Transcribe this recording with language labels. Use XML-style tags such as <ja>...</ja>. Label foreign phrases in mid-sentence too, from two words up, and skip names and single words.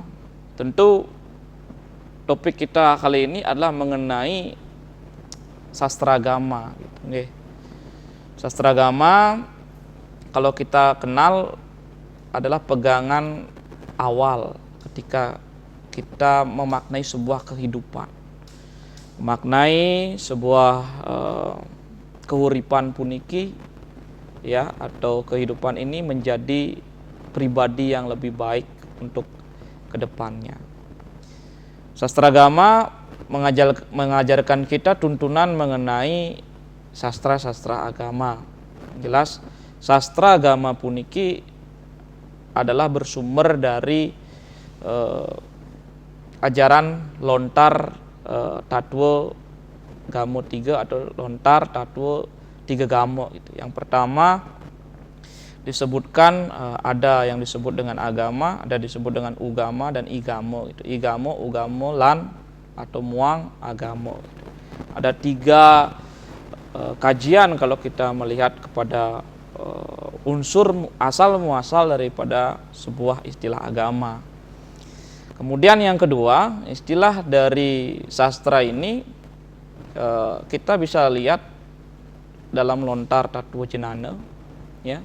<id>Tentu topik kita kali ini adalah mengenai sastra agama gitu, nggih. Sastra agama kalau kita kenal adalah pegangan awal ketika kita memaknai sebuah kehidupan, memaknai sebuah</id> <ban>keuripan puniki</ban> <id>ya, atau kehidupan ini menjadi pribadi yang lebih baik untuk kedepannya. Sastra agama mengajarkan kita tuntunan mengenai sastra-sastra agama. Jelas sastra agama puniki adalah bersumber dari ajaran lontar Tatwa Gamo 3 atau lontar Tatwa 3 Gamo gitu. Yang pertama disebutkan ada yang disebut dengan agama, ada disebut dengan ugama dan igamo gitu. Igamo, ugamo, lan atau muang, agamo gitu. Ada 3 kajian kalau kita melihat kepada unsur asal muasal daripada sebuah istilah agama. Kemudian yang kedua, istilah dari sastra ini kita bisa lihat dalam lontar Tatwa Jenana ya.</id>